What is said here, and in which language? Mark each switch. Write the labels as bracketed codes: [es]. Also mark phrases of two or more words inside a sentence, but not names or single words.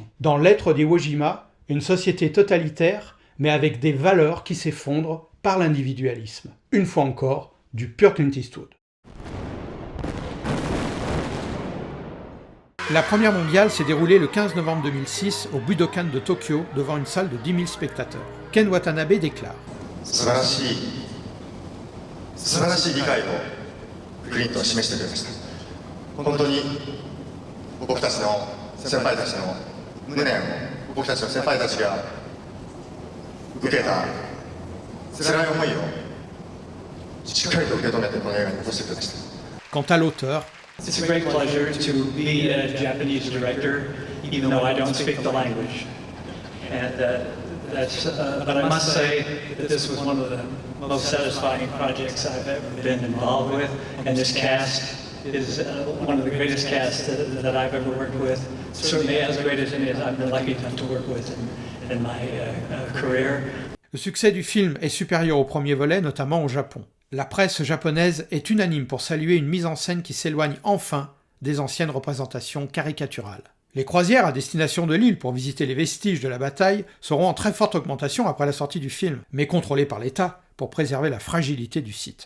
[fr] Dans Lettres d'Iwo Jima, une société totalitaire, mais avec des valeurs qui s'effondrent par l'individualisme. Une fois encore, du pur Clint Eastwood. La Première mondiale s'est déroulée le 15 novembre 2006 au Budokan de Tokyo devant une salle de 10 000 spectateurs. Ken Watanabe déclare « [ja] 素晴らしい理解をクリントは示してくれました。本当に僕たちの先輩たちの無念を僕たちの先輩たちが受けた辛い思いをしっかりと受け止めてこの映画に残してくれました。」 [fr] Quant à l'auteur, [en] It's a great pleasure to be a Japanese director, even though I don't speak the language. And but I must say that this was one of the most satisfying projects I've ever been involved with, and this cast is one of the greatest casts that I've ever worked with. Certainly as great as any I've been lucky enough to work with in my career. [fr] Le succès du film est supérieur au premier volet, notamment au Japon. La presse japonaise est unanime pour saluer une mise en scène qui s'éloigne enfin des anciennes représentations caricaturales. Les croisières à destination de l'île pour visiter les vestiges de la bataille seront en très forte augmentation après la sortie du film, mais contrôlées par l'État pour préserver la fragilité du site.